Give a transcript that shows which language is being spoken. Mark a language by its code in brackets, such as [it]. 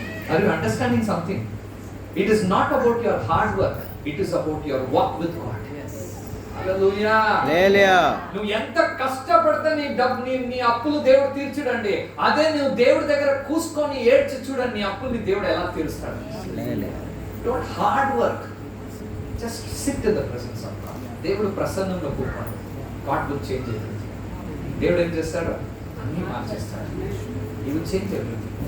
[en] Are you understanding something? It is not about your hard work. It is about your walk with God. Yes. Hallelujah. Hallelujah. [te] నువ్వు ఎంత కష్టపడితే నీ అప్పులు దేవుడు తీర్చుడండి. అదే నువ్వు దేవుడి దగ్గర కూసుకొని ఏడ్చి చూడండి, నీ అప్పుల్ని దేవుడు ఎలా తీరుస్తాడు. [en] Don't hard work. Just sit in the presence of God. [te] దేవుడు ప్రసన్నంలో కూర్చోండి. [en] God will change everything. [te] దేవుడు ఏం చేస్తాడు? అన్ని మార్చేస్తాడు. [en] He will change everything.